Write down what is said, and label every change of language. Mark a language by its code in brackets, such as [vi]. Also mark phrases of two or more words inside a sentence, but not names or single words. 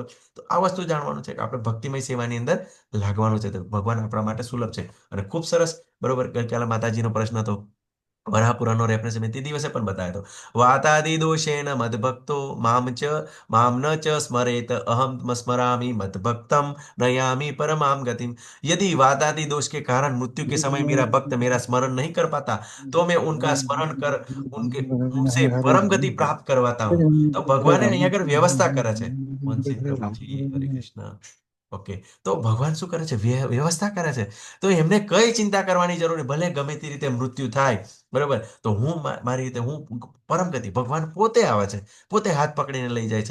[gu] તો આ વસ્તુ જાણવાનું છે કે આપણે ભક્તિમય સેવાની અંદર લાગવાનું છે. તો ભગવાન આપણા માટે સુલભ છે અને ખૂબ સરસ, બરોબર. ગઈકાલે માતાજીનો પ્રશ્ન હતો વરાહપુરાનો રેફરન્સ મેં તે દિવસે પણ બતાવ્યો હતો. [sa] વાતાદિ દોષેણ મદભક્તો મામ ન ચ સ્મરેત અહમ સ્મરામી મદભક્તમ नयामी परमाम गतिम. [hi] यदि वादादि दोष के कारण मृत्यु के समय मेरा भक्त मेरा स्मरण नहीं कर पाता तो मैं उनका स्मरण कर उनके उनसे परम गति प्राप्त करवाता हूँ. [gu] तो भगवान અહીંયા આગળ વ્યવસ્થા કરે છે. વંશી પ્રભુજી હરે કૃષ્ણ. ઓકે, તો ભગવાન શું કરે છે? વ્યવસ્થા કરે છે. તો એમને કઈ ચિંતા કરવાની જરૂર નહીં. ભલે ગમે તે રીતે મૃત્યુ થાય, બરોબર, તો હું મારી રીતે હું પરમ ગતિ ભગવાન પોતે આવે છે, પોતે હાથ પકડીને લઈ જાય છે.